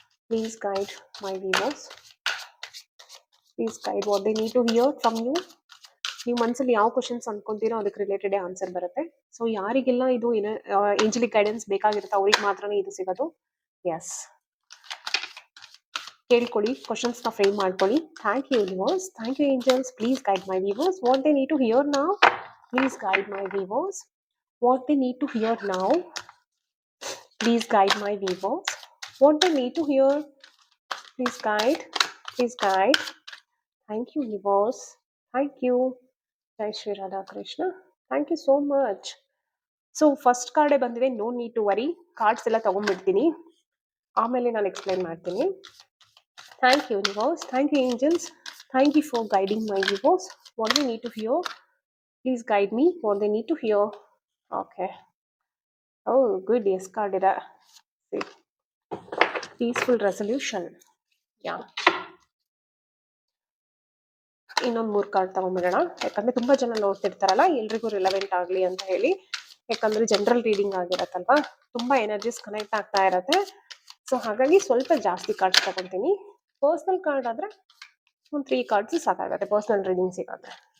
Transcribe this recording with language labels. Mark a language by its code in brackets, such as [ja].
[en] Please guide my viewers. Please guide what they need to hear from you. [kn] ನೀವು ಮನಸ್ಸಲ್ಲಿ ಯಾವ questions ಅನ್ಕೊಂತೀರೋ ಅದಕ್ಕೆ related answer ಬರುತ್ತೆ. So ಯಾರಿಗೆಲ್ಲ ಇದು ಏಂಜಲಿಕ್ ಗೈಡೆನ್ಸ್ ಬೇಕಾಗಿರುತ್ತೆ ಅವ್ರಿಗೆ ಮಾತ್ರನೇ ಇದು ಸಿಗೋದು. ಎಸ್, ಕೇಳ್ಕೊಳ್ಳಿ, ಕ್ವಶನ್ಸ್ನ ಫ್ರೇಮ್ ಮಾಡ್ಕೊಳ್ಳಿ. [en] Thank you universe, thank you angels. Please guide my viewers what they need to hear now. Please guide my viewers what they need to hear now. Please guide my viewers what they need to hear. Please guide, please guide. Thank you universe, thank you. Jai Shri Radha Krishna, thank you so much. So first card ಬಂದಿದೆ, no need to worry. [kn] Cards ಎಲ್ಲ ತಗೊಂಡ್ಬಿಡ್ತೀನಿ, ಆಮೇಲೆ ನಾನು explain ಮಾಡ್ತೀನಿ. [en] Thank you universe, thank you angels, thank you for guiding my viewers. What they need to hear, please guide me what they need to hear. Okay, oh good, yes card ಇದೆ. Peaceful resolution. [kn] ಯಾ, ಇನ್ನೊಂದು 3 card ತಗೊಂಡ್ಬಿಡೋಣ, ಯಾಕಂದ್ರೆ ತುಂಬಾ ಜನ ನೋಡ್ತಿರ್ತಾರಲ್ಲ, ಎಲ್ರಿಗೂ relevant ಆಗಲಿ ಅಂತ ಹೇಳಿ. ಯಾಕಂದ್ರೆ ಜನರಲ್ ರೀಡಿಂಗ್ ಆಗಿರತ್ತಲ್ವಾ, ತುಂಬಾ ಎನರ್ಜೀಸ್ ಕನೆಕ್ಟ್ ಆಗ್ತಾ ಇರತ್ತೆ. ಸೊ ಹಾಗಾಗಿ ಸ್ವಲ್ಪ ಜಾಸ್ತಿ ಕಾರ್ಡ್ಸ್ ತಗೊಂತೀನಿ. ಪರ್ಸನಲ್ ಕಾರ್ಡ್ ಆದ್ರೆ ಒಂದು 3 ಕಾರ್ಡ್ಸ್ ಸಾಕಾಗತ್ತೆ ಪರ್ಸನಲ್ ರೀಡಿಂಗ್ ಸಿಗಾದ್ರೆ.